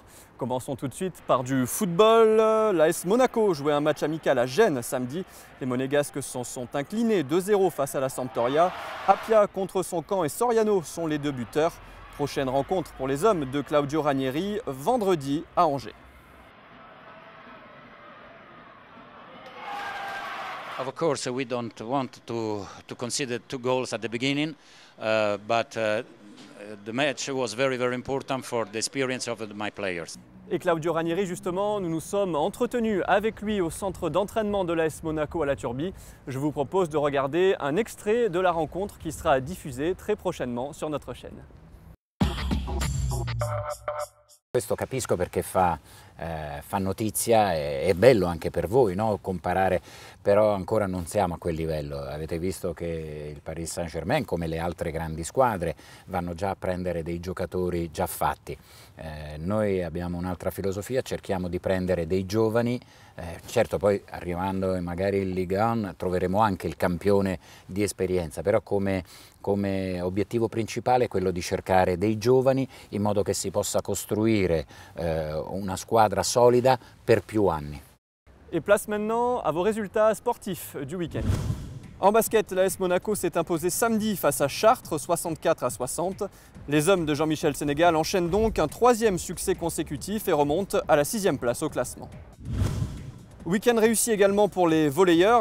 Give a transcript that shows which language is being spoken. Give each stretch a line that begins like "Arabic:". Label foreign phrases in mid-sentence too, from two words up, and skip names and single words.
French: Commençons tout de suite par du football. L'AS Monaco jouait un match amical à Gênes samedi. Les Monégasques s'en sont inclinés 2-0 face à la Sampdoria. Apia contre son camp et Soriano sont les 2 buteurs. Prochaine rencontre pour les hommes de Claudio Ranieri vendredi à Angers.
English: Of course, we don't want to consider 2 goals at the beginning, but the match was very important for the experience of my players.
French: Et Claudio Ranieri, justement, nous nous sommes entretenus avec lui au centre d'entraînement de l'AS Monaco à la Turbie. Je vous propose de regarder un extrait de la rencontre qui sera diffusée très prochainement sur notre chaîne.
Italian: Questo capisco perché fa fa notizia, è bello anche per voi, no? Comparare, però ancora non siamo a quel livello. Avete visto che il Paris Saint-Germain, come le altre grandi squadre, vanno già a prendere dei giocatori già fatti. Noi abbiamo un'altra filosofia, cerchiamo di prendere dei giovani, certo poi arrivando magari in Ligue 1 troveremo anche il campione di esperienza, però come obiettivo principale è quello di cercare dei giovani in modo che si possa costruire una squadra solida per più anni.
French: Et place maintenant à vos résultats sportifs du week-end. En basket, l'AS Monaco s'est imposé samedi face à Chartres, 64-60. Les hommes de Jean-Michel Sénégal enchaînent donc un troisième succès consécutif et remontent à la 6e place au classement. Week-end réussi également pour les volleyeurs.